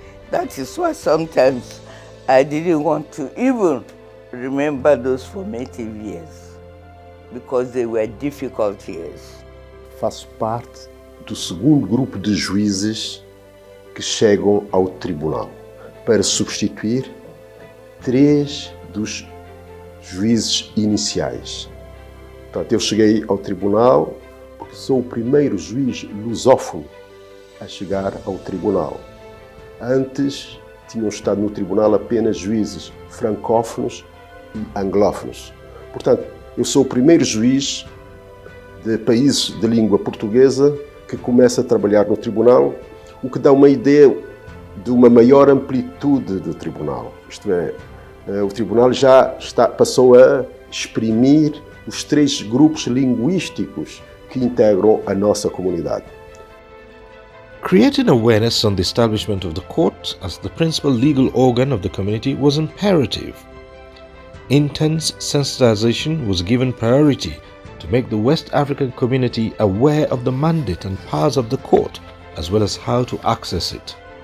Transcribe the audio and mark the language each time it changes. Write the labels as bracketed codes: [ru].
[en] That is why sometimes I didn't want to even remember those formative years, because they were difficult years. [pt] Faço parte do segundo grupo de juízes que chegam ao tribunal para substituir 3 dos juízes iniciais. Portanto, eu cheguei ao tribunal porque sou o primeiro juiz lusófono a chegar ao tribunal. Antes, tinham estado no tribunal apenas juízes francófonos e anglófonos. Portanto, eu sou o primeiro juiz de países de língua portuguesa que começa a trabalhar no tribunal, o que dá uma ideia de uma maior amplitude do tribunal. Isto é, o tribunal já passou a exprimir os 3 grupos linguísticos que integram a nossa comunidade. [en] Creating awareness on the establishment of the court as the principal legal organ of the community was imperative. Intense sensitization was given priority to make the West African community aware of the mandate and powers of the court, as well as how to access it.